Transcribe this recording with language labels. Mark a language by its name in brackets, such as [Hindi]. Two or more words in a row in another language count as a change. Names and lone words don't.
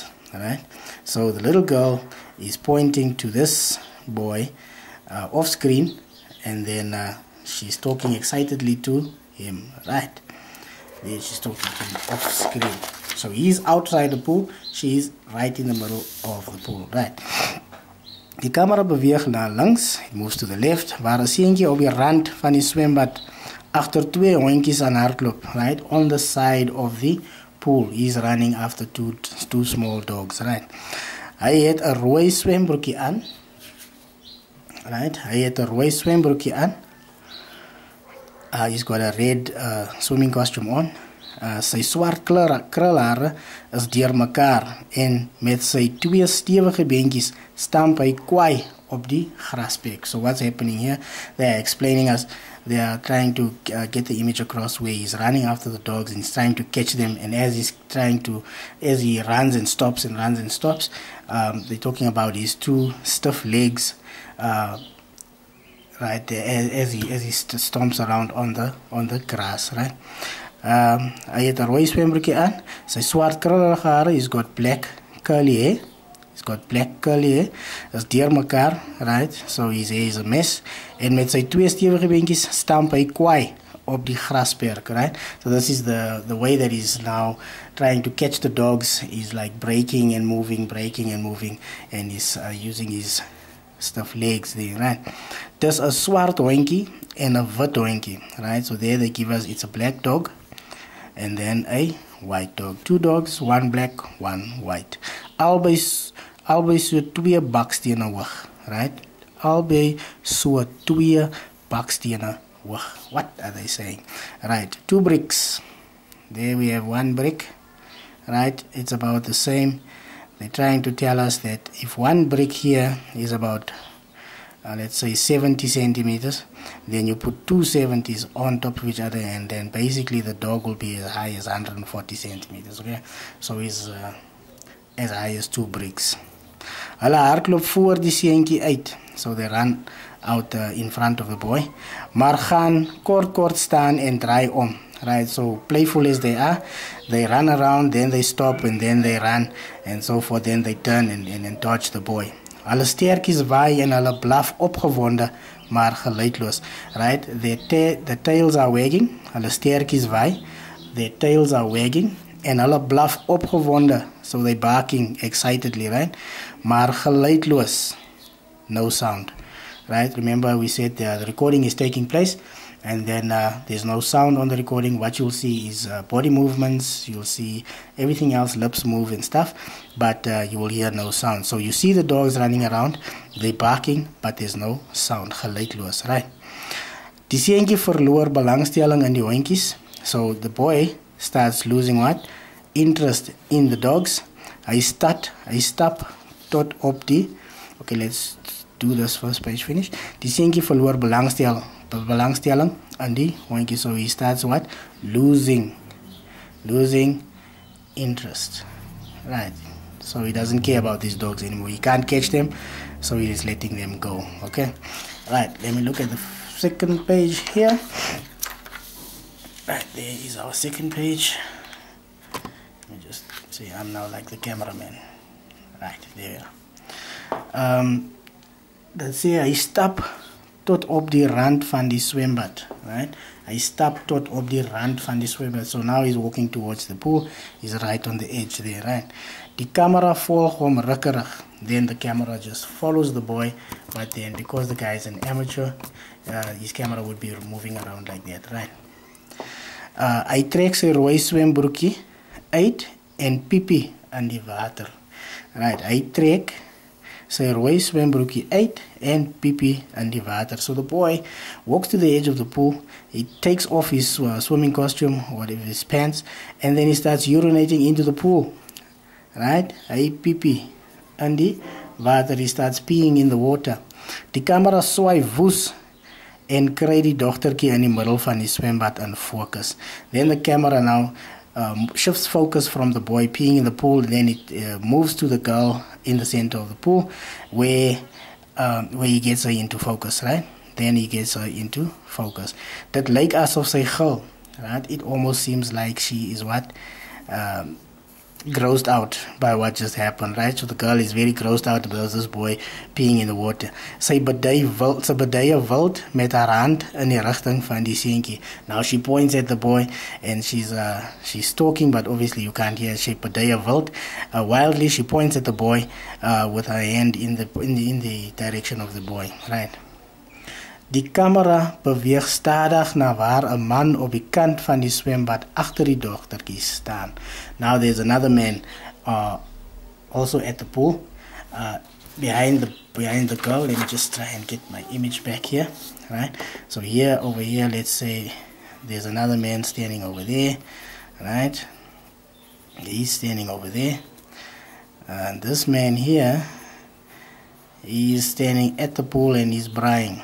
[English] Alright, so the little girl is pointing to this boy off screen, and then she's talking excitedly to him. Right, there she's talking to him off screen. So he's outside the pool, she's right in the middle of the pool. Right. [Afrikaans] Die camera beweeg na links, [English] it moves to the left, [Afrikaans] waar 'n seentjie op die rand van die swembad agter twee hondjies aan hardloop, [English] right, on the side of the pool. He's running after two small dogs, right. [Afrikaans] Hy het 'n rooi swembroekie aan. Right, hy het 'n rooi swembroekie aan. [English] He's got a red swimming costume on. [Afrikaans] Sy swart krulhare is deurmekaar en met sy twee stewige beentjies stamp hy kwaai op die grasperk. [English] So what's happening here? They're explaining us. They are trying to get the image across where he's running after the dogs and he's trying to catch them. And as he runs and stops and runs and stops, they're talking about his two stiff legs. Right, as he stomps around on the grass, right. [Afrikaans] Hy het 'n rooi swembroekie aan, sy swart krullige hare, [English] he's got black curly hair. [Afrikaans] Is deurmekaar, [English] right? So his hair is a mess. [Afrikaans] En met sy twee stewige beentjies stamp hy kwaai op die grasperk, [English] right? So this is the way that he's now trying to catch the dogs. He's like breaking and moving, and he's using his stiff legs there, right? There's a [Afrikaans] swart hondjie [English] and a [Afrikaans] wit hondjie, [English] right? So there they give us, it's a black dog and then a white dog. Two dogs, one black, one white. [Afrikaans] Albei so twee bakstene hoog, right? Albei so twee bakstene hoog. [English] What are they saying? Right, two bricks. There we have one brick, right? It's about the same. They're trying to tell us that if one brick here is about, let's say 70 centimeters, then you put two 70s on top of each other, and then basically the dog will be as high as 140 centimeters, okay? So it's as high as two bricks. [Afrikaans] Hulle hardloop voor die seentjie uit. [English] So they run out in front of the boy. [Afrikaans] Maar gaan kort staan en draai om. [English] Right, so playful as they are, they run around, then they stop, and then they run, and so forth, then they turn and dodge the boy. [Afrikaans] Hulle stertjies waai en hulle blaf opgewonde maar geluidloos, [English] right? The tails are wagging, [Afrikaans] hulle stertjies waai, [English] their tails are wagging, [Afrikaans] en hulle blaf opgewonde, [English] so they barking excitedly, right? [Afrikaans] Maar geluidloos, [English] no sound, right? Remember we said the recording is taking place, and then there's no sound on the recording. What you'll see is body movements, you'll see everything else, lips move and stuff, but you will hear no sound. So you see the dogs running around, they barking, but there's no sound, geluidloos, right? [Afrikaans] Die seentjie verloor belangstelling in die hondjies, [English] so the boy starts losing what? Interest in the dogs. [Afrikaans] Hy stap tot op die, [English] okay, let's do this first page finish. [Afrikaans] Die seentjie verloor belangstelling aan die hondjie, [English] so he starts what? Losing interest, right? So he doesn't care about these dogs anymore. He can't catch them, so he is letting them go. Okay, right, let me look at the second page here. Right, there is our second page. Let me just see, I'm now like the cameraman. Right, there we are. [Afrikaans] Dan sê hy stap tot op die rand van die swembad, right? Hy stap tot op die rand van die swembad. [English] So now he's walking towards the pool. He's right on the edge there, right? [Afrikaans] Die camera volg hom rukkerig. [English] Then the camera just follows the boy, but then because the guy is an amateur, his camera would be moving around like that, right? [Afrikaans] Hy trek sy rooi swembroekie uit en piepie in die water. Right, hy trek sy rooi swembroekie uit en piepie in die water. [English] So the boy walks to the edge of the pool, he takes off his swimming costume, whatever, his pants, and then he starts urinating into the pool. Right, [Afrikaans] hy piepie in die water, [English] he starts peeing in the water. [Afrikaans] Die camera swaai woes en kry die dogtertjie in die middel van die swembad in focus. [English] Then the camera now shifts focus from the boy peeing in the pool, and then it moves to the girl in the center of the pool, where he gets her into focus, right? Then he gets her into focus. [Afrikaans] That lyk asof sy gil, [English] right? It almost seems like she is what? Grossed out by what just happened, right? So the girl is very grossed out about this boy peeing in the water. [Afrikaans] Sy bedui wild met haar hand in die rigting van die seentjie. [English] Now she points at the boy and she's talking, but obviously you can't hear. She [Afrikaans] bedui wild, [English] wildly she points at the boy with her hand in the direction of the boy, right? [Afrikaans] Die camera beweeg stadig na waar 'n man op die kant van die swembad agter die dogtertjie staan. [English] Now there's another man also at the pool behind the girl. Let me just try and get my image back here, right? So here, over here, let's say there's another man standing over there, right? He's standing over there, and this man here, he's standing at the pool and he's braaiing.